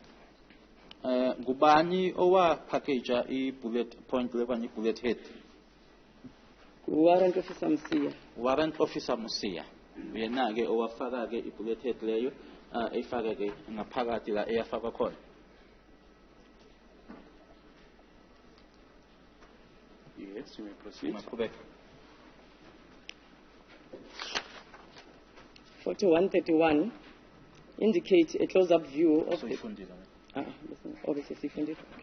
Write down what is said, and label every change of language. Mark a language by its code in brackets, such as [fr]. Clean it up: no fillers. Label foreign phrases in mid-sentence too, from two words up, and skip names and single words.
[zu] Gubani owa [en] package bullet point [zu] lekanye [en] bullet head. Warrant Officer Msiya. Warrant Officer Musiya. [zu] Yena ke owafaka ke [en] bullet head [zu] leyo efaka ke ngaphakathi la eyafaka khona. [en] Yes, you may proceed. [zu] Ngaqhubeka. [en] Photo 131 indicates a close-up view of the... [zu] Soyifundile. [en] Obviously, okay.